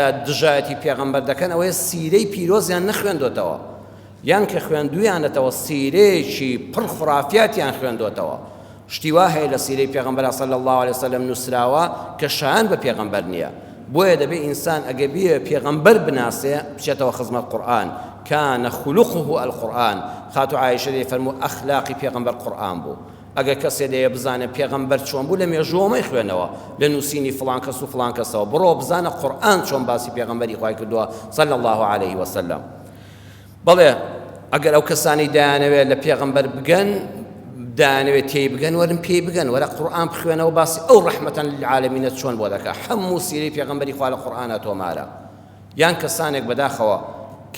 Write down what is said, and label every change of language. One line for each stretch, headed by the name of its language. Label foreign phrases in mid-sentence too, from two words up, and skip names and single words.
Central Kurdish: دژایەتی پێغەمبەر دەکەن ئەوەیە سیرەی پیرۆزیان نەخوێندوتەوە یان کە خوێندویانەتەوە سیرەیەکی پڕ خورافاتیان خوێندوتەوە شتی وا هەیە لە سیرەی پێغەمبەر
Arabic: صلی الله عليه وسلم
Central Kurdish: نووسراوە کە شایان بە پێغەمبەر نییە بۆیە دەبێت ئینسان ئەگە بیە پێغەمبەر بناسێ بچێتەوە خزمەت قورئان
Arabic: كان خلقه القرآن
Central Kurdish: خاتو عائشة دي فرمو أخلاقي پێغەمبەر قورئان بوو ئەگەر کەسێ دەیە بزانە پێغەمبەر چۆن بوو لە مێژووەمەی خوێنەوە لە نووسینی فڵان کەس و فڵان کەسەوە بڕۆ بزانە قورئان چۆن باسی پێغەمبەری خوای کردووە
Arabic: صلی الله عليه وسلم
Central Kurdish: بەڵێ ئەگەر ئەو کەسانی دایانەوێت لە پێغەمبەر بگەن دایانەوێت تێی بگەن وەرن پێی بگەن وەرە قورئان بخوێنەوە باسی ئەو ڕەحمەتەن للعالەمینە چۆن بۆ دەکات هەموو سیرەی پێغەمبەری خوا لە قورئانە تۆمارە یان کەسانێک بەداخەوە کە